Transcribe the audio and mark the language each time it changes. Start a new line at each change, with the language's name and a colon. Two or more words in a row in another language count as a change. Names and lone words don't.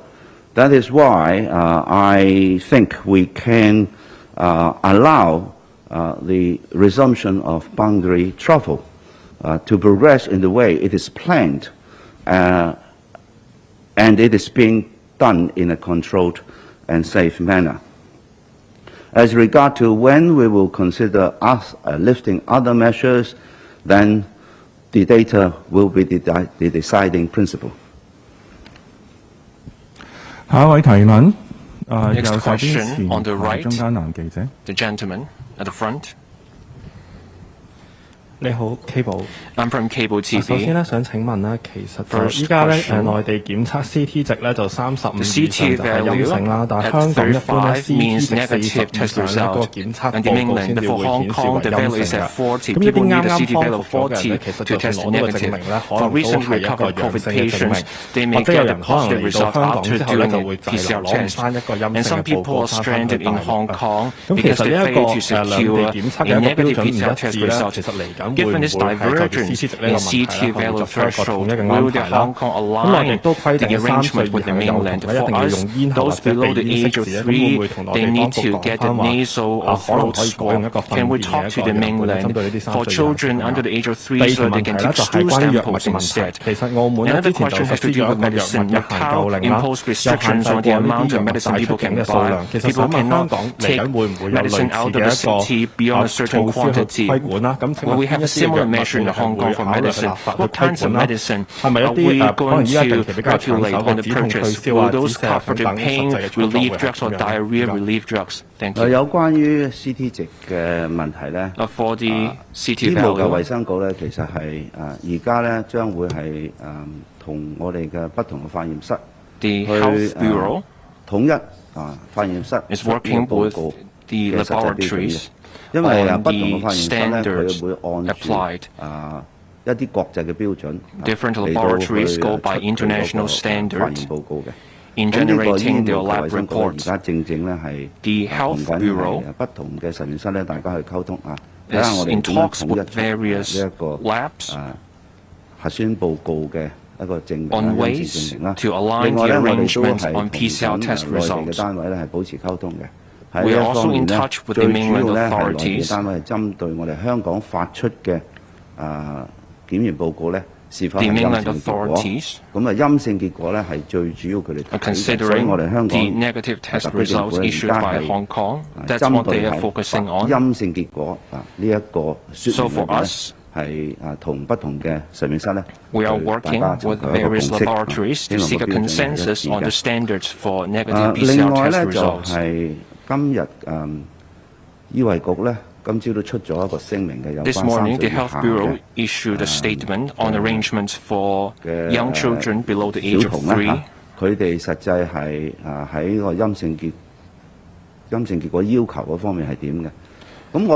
English: That is why I think we can allow the resumption of boundary travel to progress in the way it is planned, and it is being done in a controlled and safe manner. As regard to when we will consider us lifting other measures, then the data will be the deciding principle.
Cantonese: 下一位提問，
English: Next
Cantonese: 右手邊
English: question
Cantonese: 前
English: on the
Cantonese: 排
English: right.
Cantonese: 中間男記者。
English: The gentleman at the front.
Cantonese: 你好 ，Cable。
English: I'm from Cable
Cantonese: 首先
English: TV.
Cantonese: 咧，想請問咧，其實就
English: First
Cantonese: 依家咧，
English: question.
Cantonese: 內地檢測 CT 值咧就35
English: The
Cantonese: 以上
English: CT
Cantonese: 就係陰
English: value
Cantonese: 性啦，但係
English: at
Cantonese: 香港一般咧
English: 35 means
Cantonese: CT 值
English: negative
Cantonese: 40 以
English: test
Cantonese: 上咧個
English: result.
Cantonese: 檢測
English: And
Cantonese: 報
English: in
Cantonese: 告
English: mainland,
Cantonese: 先至
English: for
Cantonese: 會
English: Hong
Cantonese: 顯示
English: Kong,
Cantonese: 為
English: the
Cantonese: 陰
English: value is
Cantonese: 性
English: at
Cantonese: 嘅。
English: 40.
Cantonese: 咁一
English: People
Cantonese: 啲
English: need
Cantonese: 啱
English: a
Cantonese: 啱
English: CT
Cantonese: 康
English: value
Cantonese: 復
English: of
Cantonese: 咗嘅人咧，
English: 40
Cantonese: 其實
English: to
Cantonese: 就算
English: test
Cantonese: 攞到個證
English: negative.
Cantonese: 明咧，可
English: For
Cantonese: 能都
English: recent
Cantonese: 係一個
English: recovered
Cantonese: 陽
English: COVID
Cantonese: 性嘅證
English: patients,
Cantonese: 明，
English: they
Cantonese: 或
English: may
Cantonese: 者有
English: get a
Cantonese: 人可能
English: positive
Cantonese: 嚟到
English: result
Cantonese: 香港
English: after
Cantonese: 之後咧
English: doing
Cantonese: 就
English: a
Cantonese: 會滯留
English: PCR
Cantonese: 攞唔
English: test.
Cantonese: 翻一個陰
English: And
Cantonese: 性
English: some
Cantonese: 嘅報
English: people
Cantonese: 告
English: are
Cantonese: 翻返去
English: stranded
Cantonese: 大
English: in
Cantonese: 陸
English: Hong
Cantonese: 嘅。
English: Kong
Cantonese: 咁其
English: because
Cantonese: 實
English: they
Cantonese: 呢一個
English: failed to
Cantonese: 兩地
English: secure
Cantonese: 檢測
English: a
Cantonese: 嘅一個標
English: negative
Cantonese: 準唔
English: PCR
Cantonese: 一
English: test
Cantonese: 致咧，
English: result.
Cantonese: 其實嚟緊會唔
English: Given
Cantonese: 會
English: this
Cantonese: 係就住
English: divergence
Cantonese: CT 值呢
English: in
Cantonese: 個問題
English: CT
Cantonese: 咧，去
English: value
Cantonese: 作出一個統
English: threshold,
Cantonese: 一嘅安
English: will
Cantonese: 排
English: the
Cantonese: 啦。
English: Hong Kong
Cantonese: 咁內地
English: align
Cantonese: 都規
English: the
Cantonese: 定3歲
English: arrangement
Cantonese: 以
English: with
Cantonese: 下
English: the
Cantonese: 嘅幼童
English: mainland?
Cantonese: 咧一
English: For
Cantonese: 定要
English: us,
Cantonese: 用咽喉或
English: those
Cantonese: 者
English: below
Cantonese: 鼻
English: the
Cantonese: 咽
English: age
Cantonese: 拭
English: of
Cantonese: 子咧，咁
English: 3,
Cantonese: 會唔會同內
English: they
Cantonese: 地當
English: need
Cantonese: 局
English: to
Cantonese: 講
English: get a
Cantonese: 翻話
English: nasal
Cantonese: 可
English: or
Cantonese: 能
English: throat
Cantonese: 可以改用
English: swab.
Cantonese: 一個
English: Can
Cantonese: 糞
English: we
Cantonese: 便嘅
English: talk
Cantonese: 一
English: to
Cantonese: 個
English: the
Cantonese: 樣本咧，
English: mainland
Cantonese: 針對呢啲3
English: for
Cantonese: 歲以下嘅
English: children
Cantonese: 小朋
English: under
Cantonese: 友？
English: the age of 3
Cantonese: 第二
English: so
Cantonese: 條
English: they
Cantonese: 問題
English: can
Cantonese: 咧
English: take
Cantonese: 就係
English: stool
Cantonese: 關於藥物
English: samples
Cantonese: 嘅問題。
English: instead?
Cantonese: 其實澳門咧
English: Another
Cantonese: 之前就
English: question
Cantonese: 實
English: has to
Cantonese: 施
English: do
Cantonese: 咗
English: with
Cantonese: 一個藥物
English: medicine.
Cantonese: 嘅限購令啦，
English: Impose
Cantonese: 又限
English: restrictions
Cantonese: 制
English: on
Cantonese: 過
English: the
Cantonese: 呢
English: amount
Cantonese: 啲
English: of
Cantonese: 藥物
English: medicine
Cantonese: 帶出
English: people
Cantonese: 境
English: can
Cantonese: 嘅數
English: buy.
Cantonese: 量。其實
English: People
Cantonese: 想問香
English: cannot
Cantonese: 港嚟
English: take
Cantonese: 緊會唔會有
English: medicine
Cantonese: 類似
English: out
Cantonese: 嘅
English: of the
Cantonese: 一個
English: city beyond a certain
Cantonese: 措施去
English: quantity.
Cantonese: 規管啦？咁請
English: Will
Cantonese: 問
English: we
Cantonese: 邊
English: have
Cantonese: 一
English: a
Cantonese: 啲藥
English: similar
Cantonese: 物
English: measure in
Cantonese: 會
English: Hong
Cantonese: 係
English: Kong
Cantonese: 會
English: for
Cantonese: 考慮嘅
English: medicine?
Cantonese: 立法去
English: What
Cantonese: 規
English: kinds of
Cantonese: 管啦？
English: medicine
Cantonese: 係咪一
English: are
Cantonese: 啲
English: we
Cantonese: 可
English: going
Cantonese: 能依家近
English: to
Cantonese: 期比較搶手
English: regulate
Cantonese: 嘅
English: on the
Cantonese: 止痛退
English: purchase?
Cantonese: 燒
English: Will
Cantonese: 啊、止
English: those
Cantonese: 瀉啊
English: cover
Cantonese: 等
English: the
Cantonese: 等實
English: pain
Cantonese: 際嘅操作會
English: relief
Cantonese: 係
English: drugs or
Cantonese: 點樣？
English: diarrhea
Cantonese: 唔該。
English: relief drugs? Thank you.
Cantonese: 有關於 CT 值嘅問題咧，
English: For the
Cantonese: 醫
English: CT
Cantonese: 務嘅衛
English: value,
Cantonese: 生局咧，其實係而家咧將會係同我哋嘅不同嘅化驗室
English: the
Cantonese: 去
English: Health Bureau
Cantonese: 統一化驗室
English: is
Cantonese: 出呢
English: working
Cantonese: 個報
English: with
Cantonese: 告
English: the
Cantonese: 嘅實際標準嘅
English: laboratories
Cantonese: 因為
English: on
Cantonese: 不同嘅
English: the
Cantonese: 化驗室咧，
English: standards
Cantonese: 佢會按
English: applied.
Cantonese: 住一啲國際嘅標準
English: Different
Cantonese: 嚟到
English: laboratories
Cantonese: 去
English: go by
Cantonese: 出佢嗰個
English: international
Cantonese: 化
English: standards
Cantonese: 驗報告嘅。
English: in
Cantonese: 咁呢個醫
English: generating
Cantonese: 務
English: their
Cantonese: 嘅
English: lab
Cantonese: 衛生局而
English: reports.
Cantonese: 家正咧係
English: The Health
Cantonese: 同緊
English: Bureau
Cantonese: 不同嘅實驗室咧，大家去溝通睇下
English: is
Cantonese: 我哋
English: in
Cantonese: 點樣
English: talks
Cantonese: 統一
English: with various
Cantonese: 呢一個
English: labs
Cantonese: 核酸報告嘅一個證明
English: on
Cantonese: 陰性
English: ways
Cantonese: 證明啦。
English: to align
Cantonese: 另外
English: the
Cantonese: 咧，我哋都
English: arrangements
Cantonese: 係
English: on
Cantonese: 同
English: PCR
Cantonese: 緊
English: test
Cantonese: 內地嘅
English: results.
Cantonese: 單位咧係保持溝通嘅。喺
English: We
Cantonese: 呢
English: are
Cantonese: 一
English: also
Cantonese: 方面
English: in
Cantonese: 咧，
English: touch with
Cantonese: 最
English: the
Cantonese: 主要
English: mainland
Cantonese: 咧係內地
English: authorities.
Cantonese: 單位係針對我哋香港發出嘅檢驗報告咧是否
English: The
Cantonese: 係陰
English: mainland
Cantonese: 性結果。
English: authorities
Cantonese: 咁陰性結果咧係最主要佢哋睇嘅，所以
English: considering
Cantonese: 我哋香
English: the
Cantonese: 港
English: negative test
Cantonese: 特區政府
English: results
Cantonese: 咧
English: issued
Cantonese: 而家
English: by
Cantonese: 係
English: Hong Kong. That's
Cantonese: 針
English: what
Cantonese: 對
English: they are
Cantonese: 係
English: focusing on.
Cantonese: 陰性結果呢一個説
English: So
Cantonese: 明
English: for
Cantonese: 裏邊咧
English: us,
Cantonese: 係同不同嘅實驗室咧，
English: we are
Cantonese: 大
English: working
Cantonese: 家尋
English: with
Cantonese: 求一個
English: various
Cantonese: 共識
English: laboratories
Cantonese: 希
English: to
Cantonese: 望
English: seek
Cantonese: 個
English: a
Cantonese: 標準係一
English: consensus
Cantonese: 致
English: on the
Cantonese: 嘅。
English: standards for negative
Cantonese: 另
English: PCR
Cantonese: 外
English: test
Cantonese: 咧就
English: results.
Cantonese: 係今日醫衞局咧今朝都出咗一個聲明嘅，有
English: This
Cantonese: 關
English: morning,
Cantonese: 3歲
English: the
Cantonese: 以
English: Health
Cantonese: 下
English: Bureau
Cantonese: 嘅
English: issued a statement on arrangements for
Cantonese: 嘅
English: young children below the age
Cantonese: 小
English: of
Cantonese: 童咧
English: 3.
Cantonese: 佢哋實際係喺個陰性結果要求嗰方面係點嘅？